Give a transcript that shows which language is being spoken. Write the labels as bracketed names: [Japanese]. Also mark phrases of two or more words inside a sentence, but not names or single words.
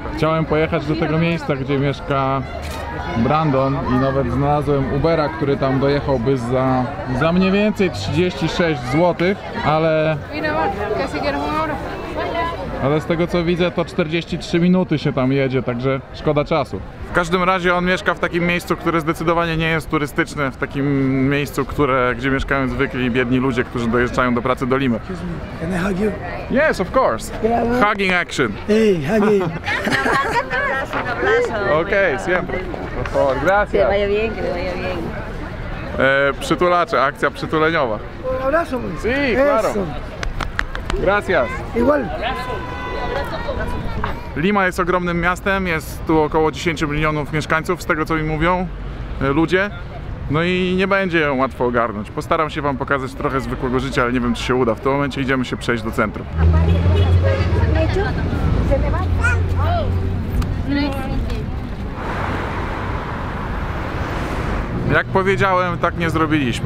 [Polish] Chciałem pojechać do tego miejsca, gdzie mieszka Brandon i nawet znalazłem Ubera, który tam dojechałby za mniej więcej 36 zł, ale z tego co widzę, to 43 minuty się tam jedzie, także szkoda czasu. W każdym razie on mieszka w takim miejscu, które zdecydowanie nie jest turystyczne, w takim miejscu, gdzie mieszkają zwykli biedni ludzie, którzy dojeżdżają do pracy do Limy. [English] Can I hug you? Yes, of course. Hugging action. Hey, hugging. [Polish] Okej, [Spanish] siempre. Por favor, gracias. Que vaya bien, que le vaya bien. [Polish] Przytulacze, akcja przytuleniowa. [Spanish] Un abrazo, pues. Sí, claro. Eso. Gracias. Igual. [Polish] Lima jest ogromnym miastem, jest tu około 10 milionów mieszkańców, z tego co mi mówią ludzie. No i nie będzie ją łatwo ogarnąć. Postaram się wam pokazać trochę zwykłego życia, ale nie wiem, czy się uda. W tym momencie idziemy się przejść do centrum. Jak powiedziałem, tak nie zrobiliśmy.